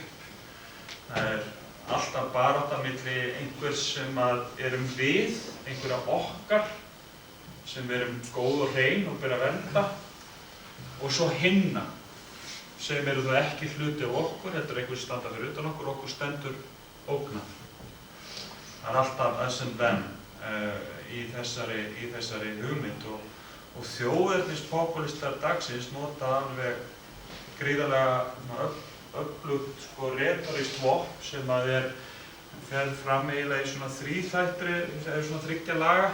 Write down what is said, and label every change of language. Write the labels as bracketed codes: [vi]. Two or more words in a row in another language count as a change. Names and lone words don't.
[is] Það er alltaf barátta milli einhvers sem erum við, einhverja okkar sem erum góð og hrein og ber að vernda og svo hinna sem eru þó ekki hluti af okkur, þetta er einhver standa fyrir utan okkur stendur ógnað. Það er alltaf [en] us and them [is] í þessari hugmynd og þjóðernispopúlistar dagsins nota alveg gríðarlega öflugt retorískt vopn sem að fer fram eiginlega í svona þríþættri, eða svona þriggja laga.